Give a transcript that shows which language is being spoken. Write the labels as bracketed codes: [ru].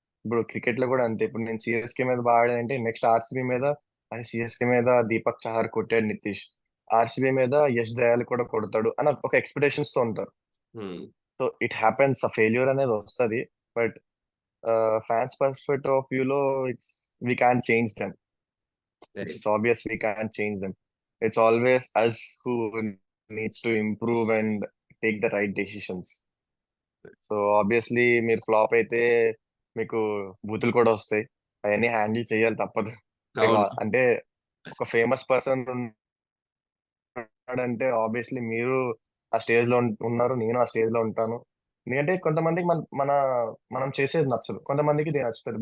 [te] ఇప్పుడు క్రికెట్ లో కూడా అంతే, ఇప్పుడు నేను సిఎస్కే మీద బాగా ఆడానంటే నెక్స్ట్ ఆర్సీబీ మీద, అని సిఎస్కే మీద దీపక్ చహర్ కొట్టాడు నితీష్, ఆర్సీబీ మీద యష్ దయాల్ కూడా కొడతాడు అని ఒక ఎక్స్పెక్టేషన్స్ తో ఉంటారు. [en] so it happens, [te] ఆ ఫెయిల్యూర్ అనేది వస్తుంది, [en] But fans perspective of view లో it's we can change them. It's obvious we can't change them. It's always us who needs to improve and take the right decisions. [te] So obviously మీరు flop అయితే మీకు బూతులు కూడా వస్తాయి, అవన్నీ handle చేయాలి తప్పదు. Like, అవును. అంటే ఒక ఫేమస్ పర్సన్ ఉన్నాడంటే ఆబ్వియస్లీ మీరు ఆ స్టేజ్ లో ఉన్నారు, నేను ఆ స్టేజ్ లో ఉంటాను. ఎందుకంటే కొంతమందికి మనం చేసేది నచ్చదు, కొంతమందికి ఇది నచ్చుతుంది.